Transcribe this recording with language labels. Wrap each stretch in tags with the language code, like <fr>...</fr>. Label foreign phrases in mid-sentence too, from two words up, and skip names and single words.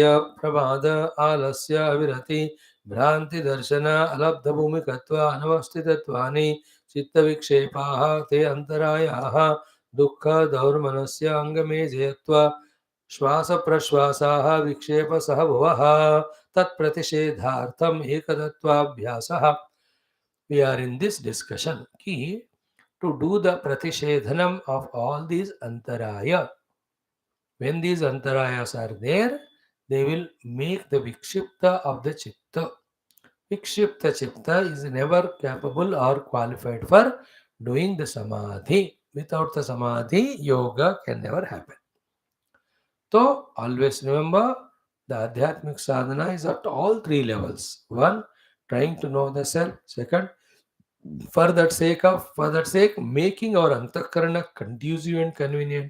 <sa>प्रमाद आलस्य विरति भ्रांति दर्शन अलब्ध भूमिकत्व अनवस्थितत्वानि चित्तविक्षेपाः ते अंतरायाः दुःख दौर्मनस्य अंगमेजयत्व श्वास प्रश्वासाः विक्षेप सह भुवः तत्प्रतिषेधार्थम एकतत्वाभ्यासः.</sa> <en>We are in this discussion ki to do the pratishedhanam of all these antaraya. When these antarayas are there, they will make the vikshipta of the chitta.</en> <sa>विक्षिप्त चित्त</sa> <en>is never capable or qualified for doing the samadhi. Without the samadhi, yoga can never happen. So, always remember the</en> <sa>आध्यात्मिक साधना</sa> <en>is at all three levels. One, trying to know the self. Second, for that sake, making our antakarana conducive and convenient.</en>